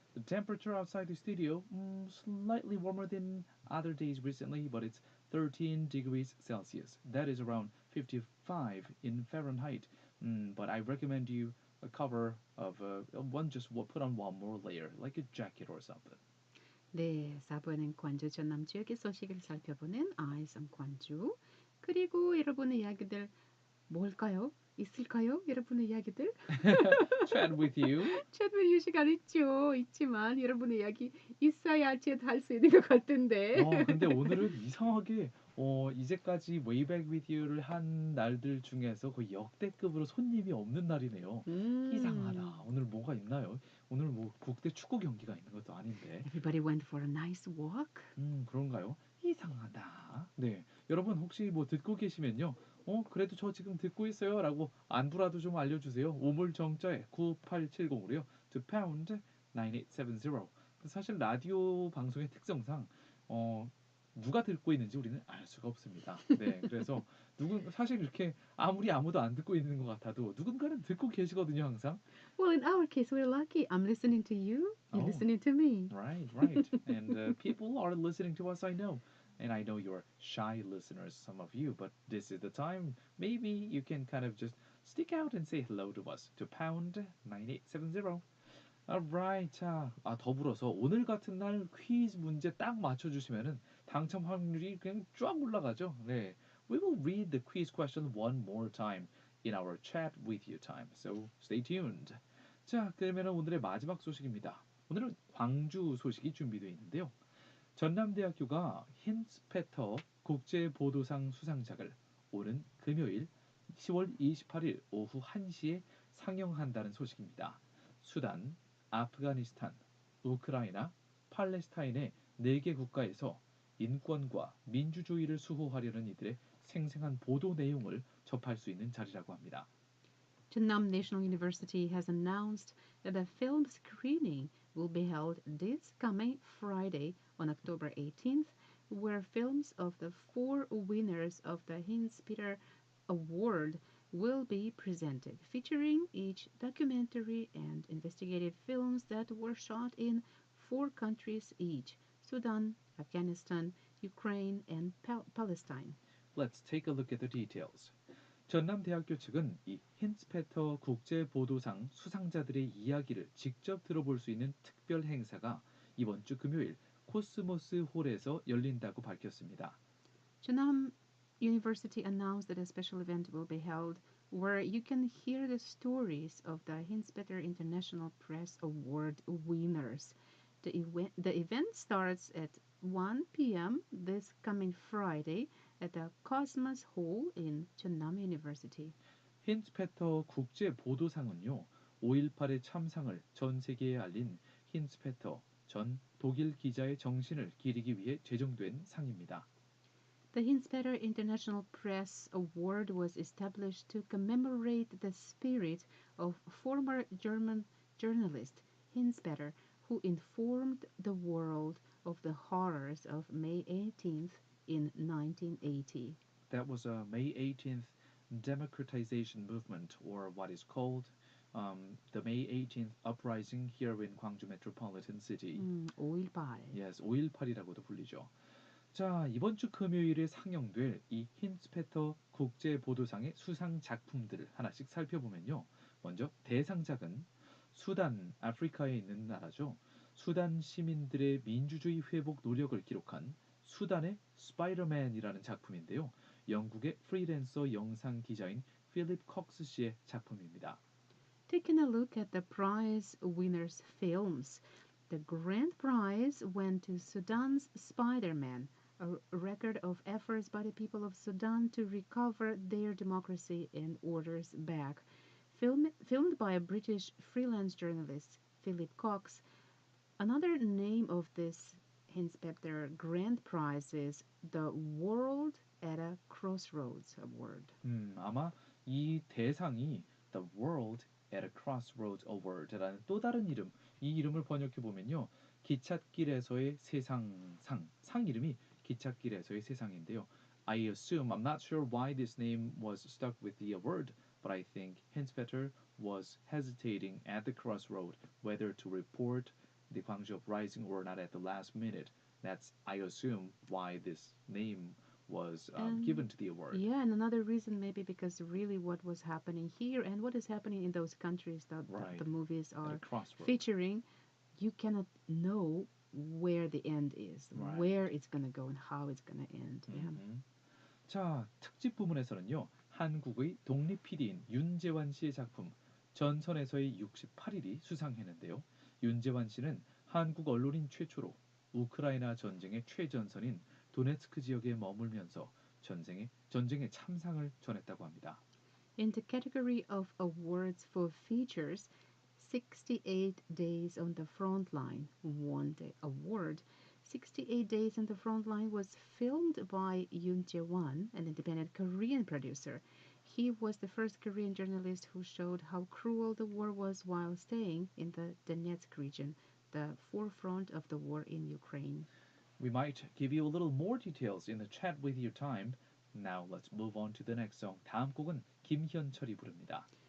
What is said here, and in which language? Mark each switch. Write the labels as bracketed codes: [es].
[en] The temperature outside the studio, slightly warmer than other days recently, but it's 13 degrees Celsius. That is around 55 in Fahrenheit. But I recommend you a cover of put on one more layer, like a jacket or something. [ko] 네, 4부에는 관주 전남 지역의 소식을 살펴보는 Eyes on 관주. 그리고 여러분의 이야기들 뭘까요? 있을까요? 여러분의 이야기들? [en] Chat with you. [ko] 챗 시간 있죠. 있지만 여러분의 이야기 있어야 챗할 수 있는 것 같은데. 근데 오늘은 이상하게 이제까지 Way Back With You를 한 날들 중에서 거의 역대급으로 손님이 없는 날이네요. 이상하다. 오늘 뭐가 있나요? 오늘 뭐 국대 축구 경기가 있는 것도 아닌데. [en] Everybody went for a nice walk. [ko] 그런가요? 이상하다. 네, 여러분 혹시 뭐 듣고 계시면요. 그래도 저 지금 듣고 있어요라고 안부라도 좀 알려주세요. 우물정자에 9870으로요. [en] To pound 9870. [ko] 사실 라디오 방송의 특성상 누가 듣고 있는지 우리는 알 수가 없습니다. 네, 그래서 사실 이렇게 아무리 아무도 안 듣고 있는 것 같아도 누군가는 듣고 계시거든요, 항상. [en] Well, in our case, we're lucky. I'm listening to you. You're Oh. listening to me. Right. And people are listening to us, I know. And I know you're shy listeners, some of you, but this is the time. Maybe you can kind of just stick out and say hello to us to pound 9870. Alright. [ko] 자, 더불어서 오늘 같은 날 퀴즈 문제 딱 맞춰주시면은 당첨 확률이 그냥 쫙 올라가죠. 네. [en] We will read the quiz question one more time in our chat with you time. So stay tuned. [ko] 자, 그러면 오늘의 마지막 소식입니다. 오늘은 광주 소식이 준비되어 있는데요. 전남대학교가 힌스페터 국제보도상 수상작을 오는 금요일 10월 28일 오후 1시에 상영한다는 소식입니다. 수단, 아프가니스탄, 우크라이나, 팔레스타인의 4개 국가에서 인권과 민주주의를 수호하려는 이들의 생생한 보도 내용을 접할 수 있는 자리라고 합니다. [en] Chennai National University has announced that a film screening will be held this coming Friday on October 18th, where films of the 4 winners of the Hinz-Peter Award will be presented, featuring each documentary and investigative films that were shot in 4 countries each: Sudan, Afghanistan, Ukraine, and Palestine. Let's take a look at the details. [ko] 전남대학교 측은 이 힌스페터 국제보도상 수상자들의 이야기를 직접 들어볼 수 있는 특별 행사가 이번 주 금요일 코스모스 홀에서 열린다고 밝혔습니다. [en] Chennai University announced that a special event will be held where you can hear the stories of the Hinspeter International Press Award winners. The event starts at 1 p.m. this coming Friday at the Cosmos Hall in Chennai University. [ko] 힌스페터 국제보도상은요. 5.18의 참상을 전 세계에 알린 힌스페터 전 독일 기자의 정신을 기리기 위해 제정된 상입니다. [en] The Hinspeter International Press Award was established to commemorate the spirit of former German journalist Hinspeter, who informed the world of the horrors of May 18th in 1980. That was a May 18th democratization movement, or what is called the May 18th uprising here in Gwangju metropolitan city. 5.18. [ko] Yes, 5.18이라고도 불리죠. 자, 이번 주 금요일에 상영될 이 힌스페터 국제보도상의 수상 작품들을 하나씩 살펴보면요. 먼저 대상작은 수단, 아프리카에 있는 나라죠. 수단 시민들의 민주주의 회복 노력을 기록한 수단의 스파이더맨이라는 작품인데요. 영국의 프리랜서 영상 기자인 필립 콕스 씨의 작품입니다. [en] Taking a look at the prize winners' films, the grand prize went to Sudan's Spider-Man, a record of efforts by the people of Sudan to recover their democracy and orders back. Filmed by a British freelance journalist, Philip Cox. Another name of this Hinspector Grand Prize is the World at a Crossroads Award. [ko] 아마 이 대상이 The World at a Crossroads Award라는 또 다른 이름, 이 이름을 번역해 보면요. 기찻길에서의 상 이름이 기찻길에서의 세상인데요. [en] I assume I'm not sure why this name was stuck with the word, but I think Hinspeter was hesitating at the crossroad whether to report the Gwangju uprising or not at the last minute. That's I assume why this name was given And to the award. yeah, and another reason maybe because really what was happening here and what is happening in those countries that Right. the movies At a are crossroad. featuring, you cannot know where the end is, Right. where it's going to go and how it's going to end. Yeah. [ko] 자, 특집 부문에서는요. 한국의 독립 PD인 윤재환 씨의 작품 전선에서의 68일이 수상했는데요. 윤재환 씨는 한국 언론인 최초로 우크라이나 전쟁의 최전선인 도네츠크 지역에 머물면서 전쟁의 참상을 전했다고 합니다. [en] In the category of awards for features, 68 Days on the Front Line won the award. 68 Days on the Front Line was filmed by Yoon Jae-won, an independent Korean producer. He was the first Korean journalist who showed how cruel the war was while staying in the Donetsk region, the forefront of the war in Ukraine. We might give you a little more details in the chat with your time. Now let's move on to the next song. [ko] 다음 곡은 김현철이 부릅니다.